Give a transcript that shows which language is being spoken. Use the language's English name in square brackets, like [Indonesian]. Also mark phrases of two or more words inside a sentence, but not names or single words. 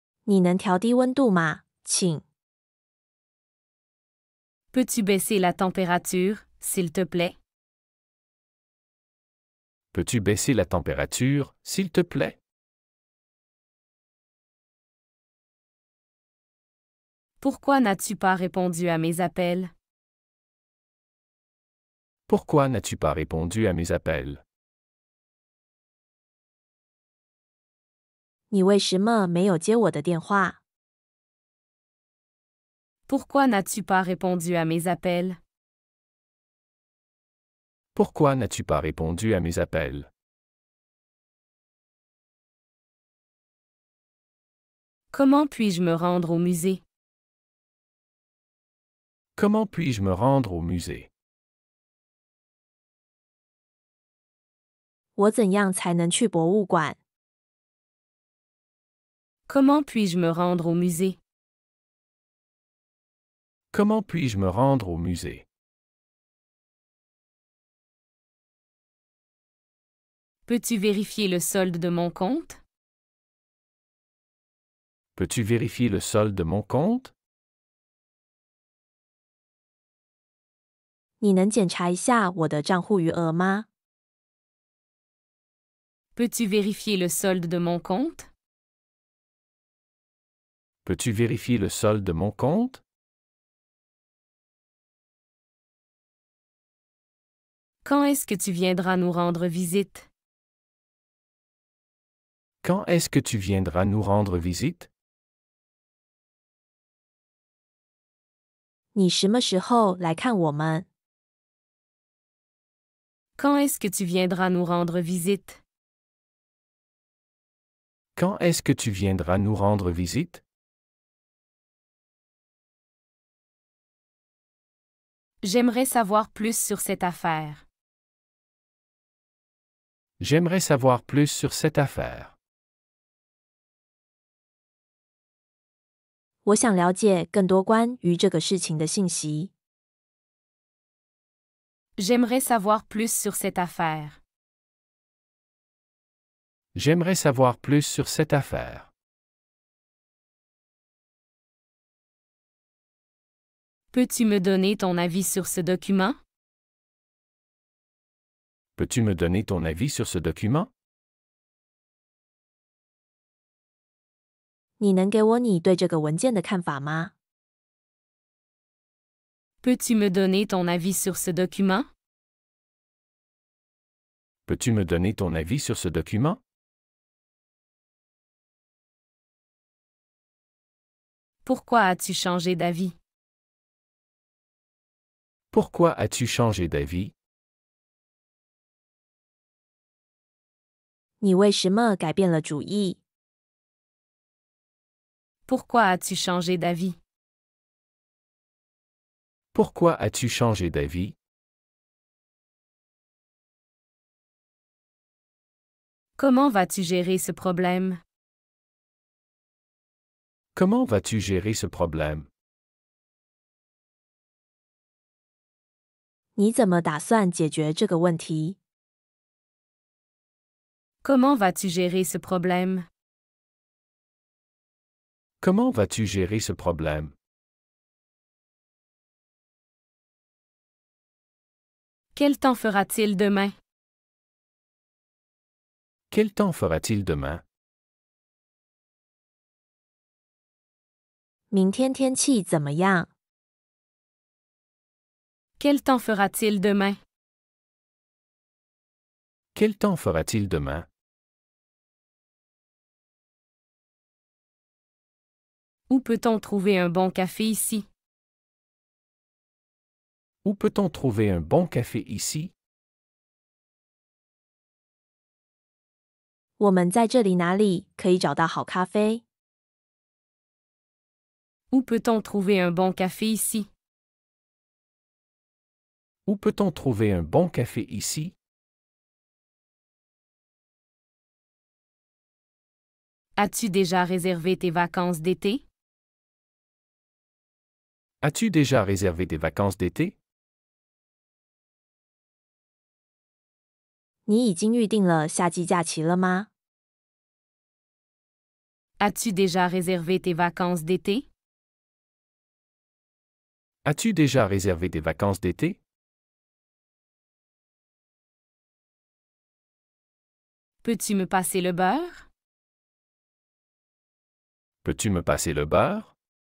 [Chinese] 你能调低温度吗？请。 [French] Peux-tu baisser la température, s'il te plaît? Peux-tu baisser la température, s'il te plaît? Pourquoi n'as-tu pas répondu à mes appels? Pourquoi n'as-tu pas répondu à mes appels? [Chinese] 你为什么没有接我的电话？ [French] Pourquoi n'as-tu pas répondu à mes appels? Pourquoi n'as-tu pas répondu à mes appels? Comment puis-je me rendre au musée? Comment puis-je me rendre au musée? [Chinese] 我怎样才能去博物馆？ [French] Comment puis-je me rendre au musée? Comment puis-je me rendre au musée? Peux-tu vérifier le solde de mon compte? Peux-tu vérifier le solde de mon compte? [Chinese] 你能检查一下我的账户余额吗？ [French] Peux-tu vérifier le solde de mon compte? Peux-tu vérifier le solde de mon compte? Quand est-ce que tu viendras nous rendre visite? Quand est-ce que tu viendras nous rendre visite? [Chinese] 你什么时候来看我们？ [French] Quand est-ce que tu viendras nous rendre visite? Quand est-ce que tu viendras nous rendre visite? J'aimerais savoir plus sur cette affaire. J'aimerais savoir plus sur cette affaire. [Chinese] 我想了解更多关于这个事情的信息。 [French] J'aimerais savoir plus sur cette affaire. J'aimerais savoir plus sur cette affaire. Peux-tu me donner ton avis sur ce document? Peux-tu me donner ton avis sur ce document? [Chinese] 你能给我你对这个文件的看法吗？ [French] Peux-tu me donner ton avis sur ce document? Peux-tu me donner ton avis sur ce document? Pourquoi as-tu changé d'avis? Pourquoi as-tu changé d'avis? [Chinese] 你为什么改变了主意？ [French] Pourquoi as-tu changé d'avis? Pourquoi as-tu changé d'avis? Comment vas-tu gérer ce problème? Comment vas-tu gérer ce problème? [Chinese] 你怎么打算解决这个问题？ [French] Comment vas-tu gérer ce problème? Comment vas-tu gérer ce problème? Quel temps fera-t-il demain? Quel temps fera-t-il demain? [Chinese] 明天天气怎么样？ [French] Quel temps fera-t-il demain? Quel temps fera-t-il demain? Où peut-on trouver un bon café ici? Où peut-on trouver un bon café ici? [Chinese] 我们在这里哪里可以找到好咖啡？ [French] Où peut-on trouver un bon café ici? Où peut-on trouver un bon café ici? As-tu déjà réservé tes vacances d'été? As-tu déjà réservé tes vacances d'été? [Chinese] 你已经预定了夏季假期了吗？ [French] As-tu déjà réservé tes vacances d'été? As-tu déjà réservé des vacances d'été? Peux-tu me passer le beurre? Peux-tu me passer le beurre?